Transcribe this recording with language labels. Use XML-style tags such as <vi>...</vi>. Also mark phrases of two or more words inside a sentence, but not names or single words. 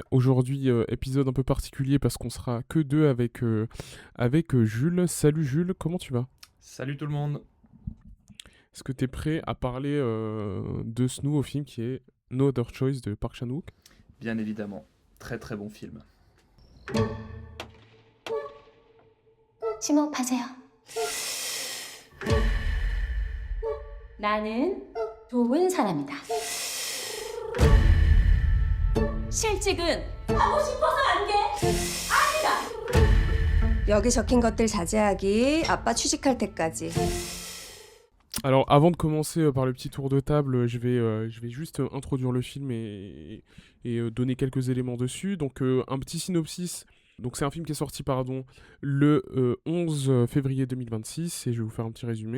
<fr>Aujourd'hui, épisode un peu particulier parce qu'on sera que deux avec Jules. Salut Jules, comment tu vas? Salut tout le monde. Est-ce que tu es prêt à parler de ce nouveau film qui est No Other Choice de Park Chan-wook? Bien évidemment, très très bon film.</fr> <ko>심호흡하세요. 나는 좋은 사람이다. 실직은 하고 싶어서 안 돼. 아니다. 여기 적힌 것들 자제하기. 아빠 취직할 때까지.</ko> <fr>Alors, avant de commencer par le petit tour de table, je vais juste introduire le film et donner quelques éléments dessus. Donc, un petit synopsis. Donc, c'est un film qui est sorti, le 11 février 2026, et je vais vous faire un petit résumé.</fr>